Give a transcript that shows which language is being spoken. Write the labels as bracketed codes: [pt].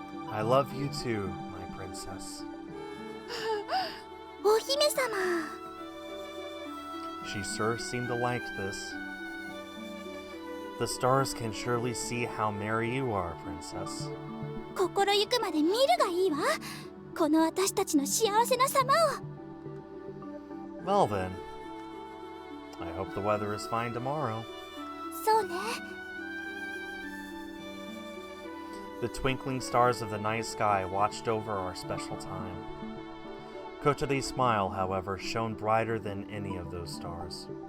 [en] I love you too, my princess. [ja] お姫様。 [en] She sure seemed to like this. The stars can surely see how merry you are, princess. [ja] 心ゆくまで見るがいいわ。この私たちの幸せな様を。 [en] Well then, I hope the weather is fine tomorrow. [ja] そうね。 [en] The twinkling stars of the night sky watched over our special time. Kotori's smile, however, shone brighter than any of those stars.